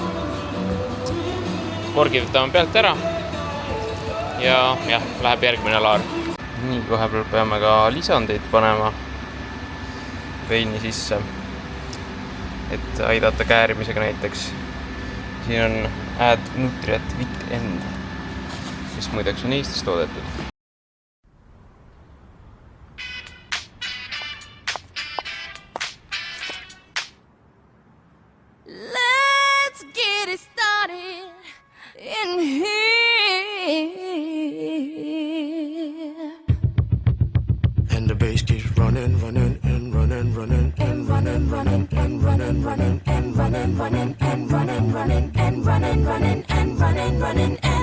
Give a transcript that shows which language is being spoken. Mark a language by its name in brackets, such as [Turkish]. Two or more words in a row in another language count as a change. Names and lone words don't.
[Estonian] Korgi võtame pealt ära. Ja läheb järgmine laar. Nii, vahepeal peame ka lisandeid panema veini sisse, et aidata käärimisega näiteks. Siin on Add Nutrient With End, mis muideks on Eestis toodetud. [English] Let's get it started in here. And the bass keeps running, running, and running, running, and running, running, and running, running, and running, running, and running, running, and running, running, and running, running, and.